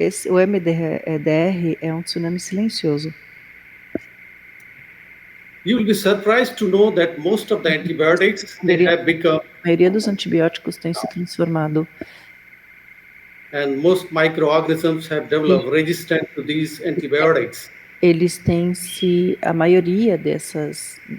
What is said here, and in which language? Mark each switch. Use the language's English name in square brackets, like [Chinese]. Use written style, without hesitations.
[Portuguese] O MDR é um tsunami silencioso. [English] You will be surprised to know that most of the antibiotics have become. [Portuguese] A maioria dos antibióticos tem se transformado. [English] And most microorganisms have developed resistance to these antibiotics. [Portuguese] Eles têm a maioria dessas